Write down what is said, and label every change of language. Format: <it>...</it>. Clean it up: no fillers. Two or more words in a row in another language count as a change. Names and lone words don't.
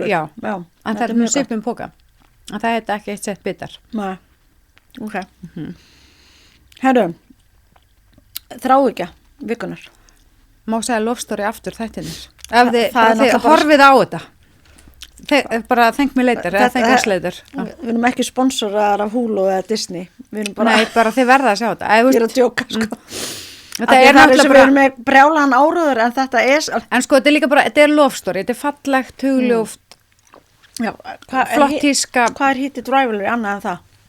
<is>Já, en það er mjög svipum póka. En það heita ekki 1 sett bitar. Nei, ok. Herru, þráhyggja vikunar. Má segja love story aftur þættinir. Ef þið horfið á þetta. Bara</is> <en>thank me later,</en> <is>eða</is> <en>thank us later.</en> <is>Við erum ekki sponsorar af Hulu eða Disney. Nei, bara þið verða að sjá þetta. Ég er að djóka, sko. Þetta er náttúrulega bara... Við erum með brjálaðan áróður, en þetta er... En sko, þetta er líka bara, þetta er love story. Þetta er fallegt, hugljóft, flott tíska. Hvað er Heated Rivalry annað en það?</is>